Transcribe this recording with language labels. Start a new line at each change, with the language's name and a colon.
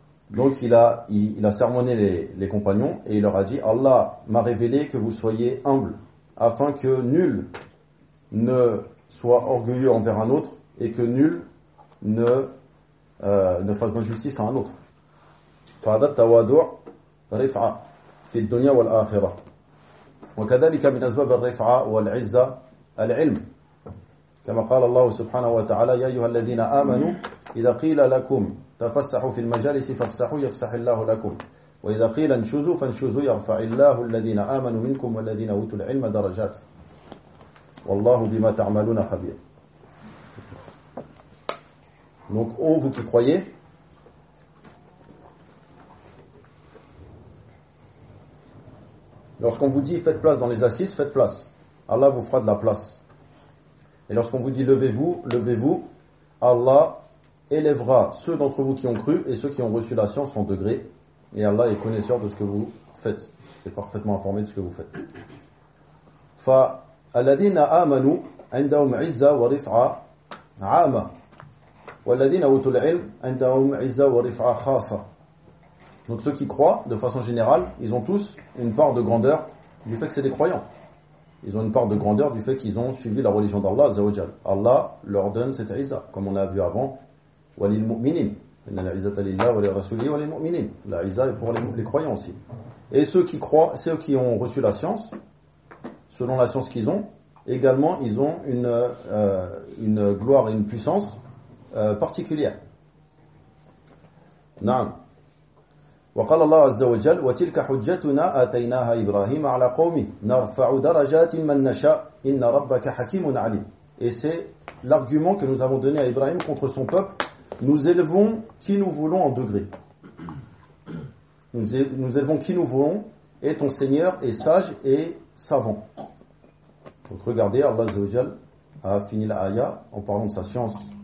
French: Donc il a sermonné les compagnons et il leur a dit Allah m'a révélé que vous soyez humbles afin que nul ne soit orgueilleux envers un autre et que nul ne fasse d'injustice à un autre.
Arabic: فهذا التواضع رفعة في الدنيا والآخرة. وكذلك من أسباب الرفعة والعزة العلم. كما قال الله سبحانه وتعالى يا أيها الذين آمنوا إذا قيل لكم تفسحوا في المجالس فافسحوا يفسح الله لكم وإذا قيل انشزوا فانشزوا يرفع الله الذين آمنوا منكم والذين أوتوا العلم درجات والله بما تعملون خبير.
French: Donc, oh, vous qui croyez, lorsqu'on vous dit faites place dans les assises, faites place. Allah vous fera de la place. Et lorsqu'on vous dit levez-vous, levez-vous, Allah élèvera ceux d'entre vous qui ont cru et ceux qui ont reçu la science en degré. Et Allah est connaisseur de ce que vous faites, est parfaitement informé de ce que vous faites.
Arabic: Fa alladhina amanu indahum 'izza wa rif'a 'ama. والذين أوتوا العلم عندهم عزة ورفعة خاصة.
French: Donc ceux qui croient, de façon générale, ils ont tous une part de grandeur du fait que c'est des croyants. Ils ont une part de grandeur du fait qu'ils ont suivi la religion d'Allah, Azzawajal. Allah leur donne cette عزة, comme on a vu avant.
Arabic: وللمؤمنين. إن العزة لله وللرسول وللمؤمنين.
French: La عزة est pour les croyants aussi. Et ceux qui croient, ceux qui ont reçu la science, selon la science qu'ils ont, également ils ont une gloire et une puissance particulière.
Arabic: نعم. وقال الله عز وجل وتلك حجتنا آتيناها إبراهيم على قومه نرفع درجات من نشاء إن ربك حكيم عليم.
French: Et c'est l'argument que nous avons donné à Ibrahim contre son peuple. Nous élevons qui nous voulons en degré. Nous élevons qui nous voulons et ton Seigneur est sage et savant. Donc regardez, Allah عز وجل a fini la aya en parlant de sa science.